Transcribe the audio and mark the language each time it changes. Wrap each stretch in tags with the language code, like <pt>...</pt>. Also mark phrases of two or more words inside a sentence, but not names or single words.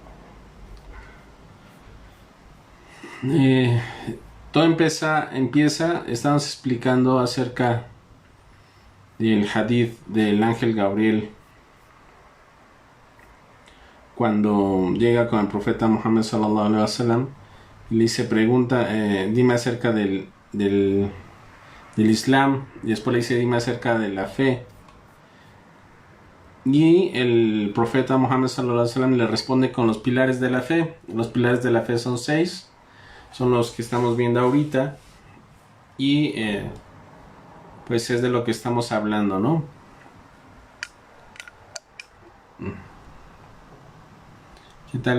<es>Todo empieza, estamos explicando acerca del hadith del ángel Gabriel cuando llega con el profeta Muhammad</es> <ar>صلى الله عليه وسلم</ar> <es>y le dice, pregunta, dime acerca del Islam, y después le dice, dime acerca de la fe. Y el profeta Muhammad</es> <ar>صلى الله عليه وسلم</ar> <es>le responde con los pilares de la fe. Los pilares de la fe son 6, son los que estamos viendo ahorita, y pues es de lo que estamos hablando, ¿no? ¿Qué tal?</es>